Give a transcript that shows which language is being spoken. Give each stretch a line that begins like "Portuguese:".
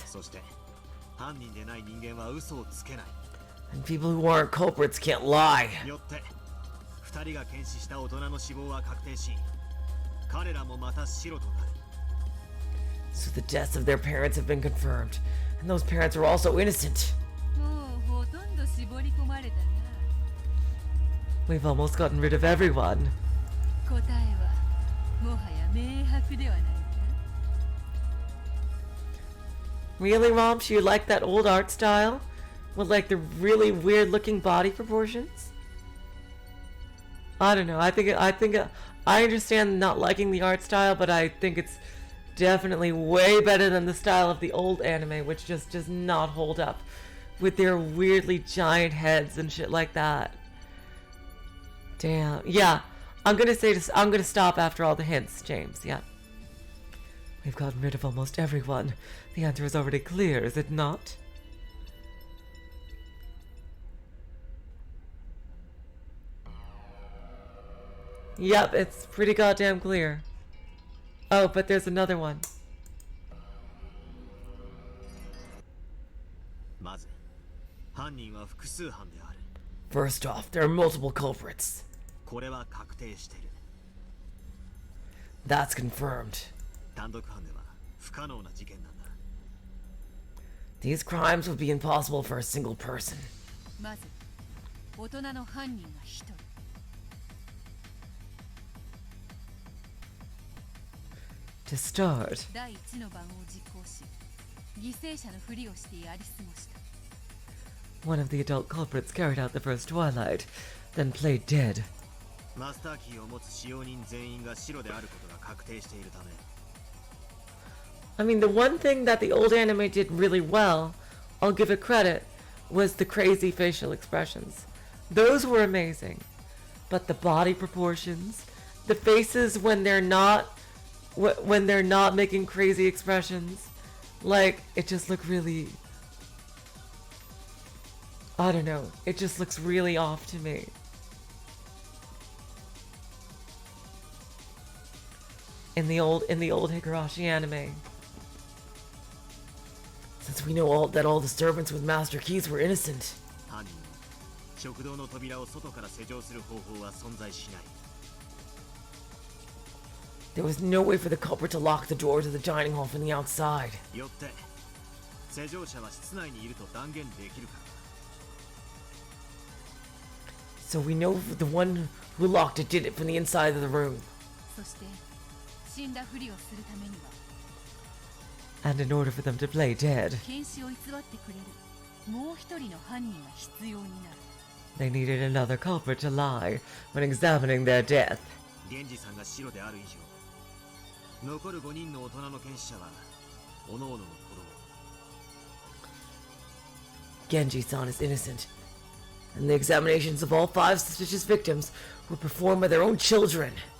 Japanese: そして犯人でない人間は嘘をつけない。
English: And people who aren't culprits can't lie.
Japanese: よって二人が検視した大人の死亡は確定し、彼らもまた白となる。
English: So the deaths of their parents have been confirmed, and those parents are also innocent.
Japanese: もうほとんど絞り込まれたな。
English: We've almost gotten rid of everyone.
Japanese: 答えはもはや明白ではないか。
English: Really, Romps? You like that old art style? With like the really weird looking body proportions? I don't know. I understand not liking the art style, but I think it's definitely way better than the style of the old anime, which just does not hold up with their weirdly giant heads and shit like that. Damn. Yeah, I'm gonna stop after all the hints, James. Yeah. We've gotten rid of almost everyone. The answer is already clear, is it not? Yep, it's pretty goddamn clear. Oh, but there's another one.
Japanese: まず犯人は複数犯である。
English: First off, there are multiple culprits.
Japanese: これは確定してる。
English: That's confirmed.
Japanese: 単独犯では不可能な事件なんだ。
English: These crimes would be impossible for a single person.
Japanese: まず大人の犯人が1人。
English: To start,
Japanese: 第1の番を実行し、犠牲者のふりをしてやり過ごした。
English: one of the adult culprits carried out the first Twilight, then played dead.
Japanese: マスターキーを持つ使用人全員が白であることが確定しているため。
English: I mean, the one thing that the old anime did really well, I'll give it credit, was the crazy facial expressions. Those were amazing. But the body proportions, the faces when they're not making crazy expressions, like, it just looked really, I don't know, it just looks really off to me. In the old Higurashi anime. Since we know that all the servants with master keys were innocent.
Japanese: 犯人は食堂の扉を外から施錠する方法は存在しない。
English: There was no way for the culprit to lock the door to the dining hall from the outside.
Japanese: よって施錠者は室内にいると断言できるから。
English: So we know the one who locked it did it from the inside of the room.
Japanese: そして死んだふりをするためには
English: And in order for them to play dead,
Japanese: 検視を偽ってくれるもう一人の犯人が必要になる。
English: they needed another culprit to lie when examining their death.
Japanese: 源氏さんが白である以上、残る5人の大人の検視者は各々の子供。
English: Genji-san is innocent, and the examinations of all 5 suspicious victims were performed by their own children.